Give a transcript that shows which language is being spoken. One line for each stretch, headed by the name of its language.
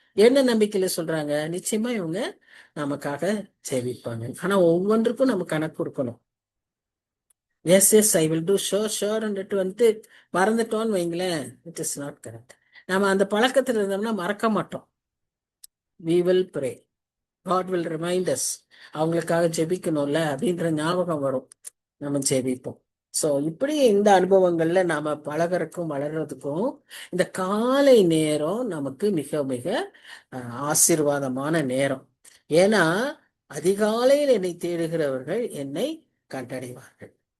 Tamil: என்ன நம்பிக்கையில சொல்றாங்க? நிச்சயமா இவங்க நமக்காக ஜெபிப்பாங்க. ஆனா ஒவ்வொன்றுக்கும் நம்ம கணக்கு கொடுக்கணும்.
English: yes I will do ஷோர்ன்னுட்டு
Tamil: மறந்துட்டோன்னு வைங்களேன்,
English: It is not correct.
Tamil: நம்ம அந்த பழக்கத்துல இருந்தோம்னா மறக்க மாட்டோம்.
English: we will pray, God will remind us.
Tamil: அவங்களுக்காக ஜெபிக்கணும்ல அப்படின்ற ஞாபகம் வரும், நம்ம ஜெபிப்போம். ஸோ இப்படி இந்த அனுபவங்கள்ல நாம பழகிறதுக்கும் வளர்றதுக்கும் இந்த காலை நேரம் நமக்கு மிக மிக ஆசீர்வாதமான நேரம். ஏன்னா அதிகாலையில் என்னை தேடுகிறவர்கள் என்னை கண்டடைவார்கள்.